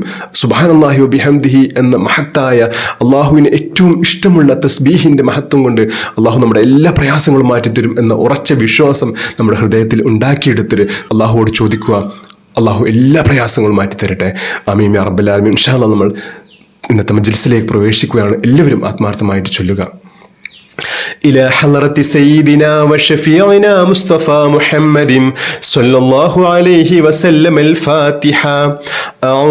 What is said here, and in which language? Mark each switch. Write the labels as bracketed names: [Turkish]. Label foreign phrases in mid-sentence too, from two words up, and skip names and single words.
[Arabic] سبحان الله وبحمده [Malayalam] എന്ന മഹത്തായ അള്ളാഹുവിന് ഏറ്റവും ഇഷ്ടമുള്ള തസ്ബീഹിൻ്റെ മഹത്വം കൊണ്ട് അള്ളാഹു നമ്മുടെ എല്ലാ പ്രയാസങ്ങളും മാറ്റിത്തരും എന്ന ഉറച്ച വിശ്വാസം നമ്മുടെ ഹൃദയത്തിൽ ഉണ്ടാക്കിയെടുത്തിട്ട് അള്ളാഹുവോട് ചോദിക്കുക. അള്ളാഹു എല്ലാ പ്രയാസങ്ങളും മാറ്റിത്തരട്ടെ. [Arabic] آمين يا رب العالمين. إن شاء الله [Malayalam] നമ്മൾ ഇന്നത്തെ മജ്ലിസിലേക്ക് പ്രവേശിക്കുകയാണ്. എല്ലാവരും ആത്മാർത്ഥമായിട്ട് ചൊല്ലുക. [Arabic] إلى حضرة سيدنا وشفيعنا مصطفى محمد صلى الله عليه وسلم الفاتحة.